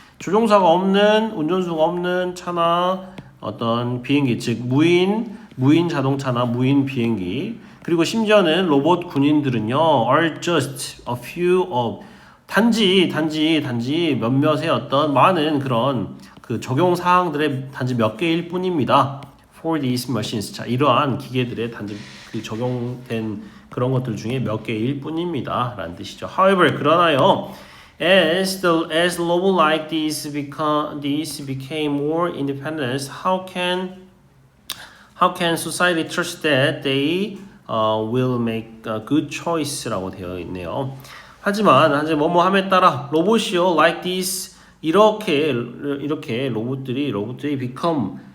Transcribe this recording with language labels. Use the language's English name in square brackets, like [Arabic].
[Korean] 조종사가 없는, 운전수가 없는 차나 어떤 비행기, 즉 무인 자동차나 무인 비행기, 그리고 심지어는 로봇 군인들은요, [English] are just a few of, [Korean] 단지 몇몇의 어떤 많은 그런 그 적용 사항들의 단지 몇 개일 뿐입니다. [English] For these machines. [Korean] 자, 이러한 기계들의 단지 그 적용된 그런 것들 중에 몇 개일 뿐입니다. 라는 뜻이죠. [English] However, [Korean] 그러나요, [English] as robots like these became more independent, how can society trust that they will make a good choice [Korean] 라고 되어 있네요. 하지만 뭐뭐함에 따라 로봇이요, [English] like this, [Korean] 이렇게 로봇들이 [English] become